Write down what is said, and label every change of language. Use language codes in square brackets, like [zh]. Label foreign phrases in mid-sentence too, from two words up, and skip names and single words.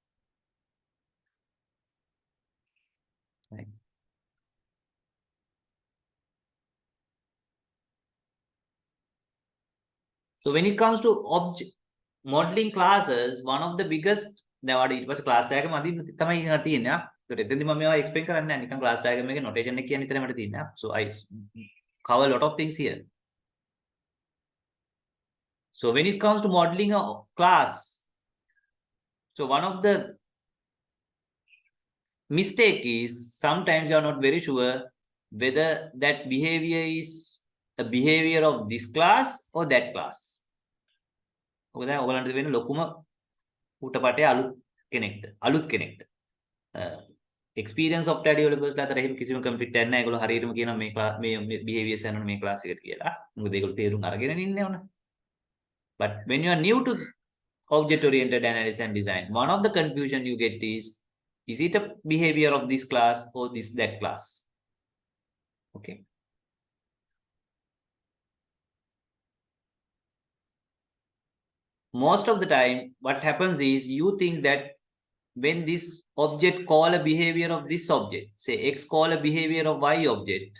[en] Right. So when it comes to object modeling classes, one of the biggest, it was a class diagram [si] තමයි තියෙන්නේ. So එතෙන්දි මම මේවා explain කරන්නේ නැහැ. නිකන් [en] class diagram [si] එකේ notation එක කියන විතරයි මට තියෙන්නේ. [en] So I cover a lot of things here. So when it comes to modeling a class, so one of the mistake is sometimes you are not very sure whether that behavior is a behavior of this class or that class. [si] ඔක දැන් ඔයගලන්ට වෙන ලොකුම උටපටේ අලුත් කෙනෙක්ට. [en] Experience of developers [si] ලා අතර එහෙම කිසිම conflict එකක් නැහැ. ඒගොල්ලෝ හරියටම කියනවා මේ behaviors යනවා මේ class එකට කියලා. මොකද ඒගොල්ලෝ තේරුම් අරගෙන ඉන්නේ ඕන. [en] But when you are new to object oriented analysis and design, one of the confusion you get is it a behavior of this class or that class? Okay. Most of the time, what happens is you think that when this object call a behavior of this object, say X call a behavior of Y object.